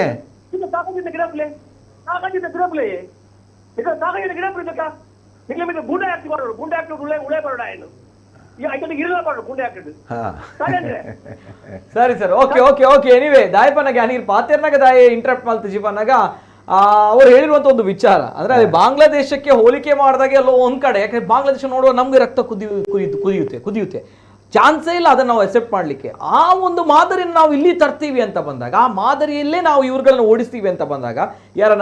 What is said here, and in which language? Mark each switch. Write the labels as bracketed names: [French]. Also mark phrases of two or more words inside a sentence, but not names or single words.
[Kannada] ಸರಿ [English] sir okay okay okay anyway [Tulu] ದಾಯಪನಾಗ ನೀರು ಪಾತೆರ್ನಾಗ ದಾಯ ಇಂಟ್ರಪ್ಟ್ ಮಲ್ತ ಜೀವನಾಗ [Kannada] ಅವ್ರು ಹೇಳಿರುವಂತ ಒಂದು ವಿಚಾರ ಅಂದ್ರೆ ಅದೇ ಬಾಂಗ್ಲಾದೇಶಕ್ಕೆ ಹೋಲಿಕೆ ಮಾಡಿದಾಗೆ ಎಲ್ಲೋ ಒಂದ್ ಕಡೆ ಯಾಕಂದ್ರೆ ಬಾಂಗ್ಲಾದೇಶ ನೋಡುವ ನಮ್ಗೆ ರಕ್ತ ಕುದಿಯುತ್ತೆ ಚಾನ್ಸೇ ಇಲ್ಲ ಅದನ್ನ ನಾವು ಅಕ್ಸೆಪ್ಟ್ ಮಾಡ್ಲಿಕ್ಕೆ. ಆ ಒಂದು ಮಾದರಿಯನ್ನು ನಾವು ಇಲ್ಲಿ ತರ್ತೀವಿ ಅಂತ ಬಂದಾಗ ಆ ಮಾದರಿಯಲ್ಲೇ ನಾವು ಇವ್ರುಗಳನ್ನ ಓಡಿಸ್ತೀವಿ ಅಂತ ಬಂದಾಗ ಯಾರನ್ನ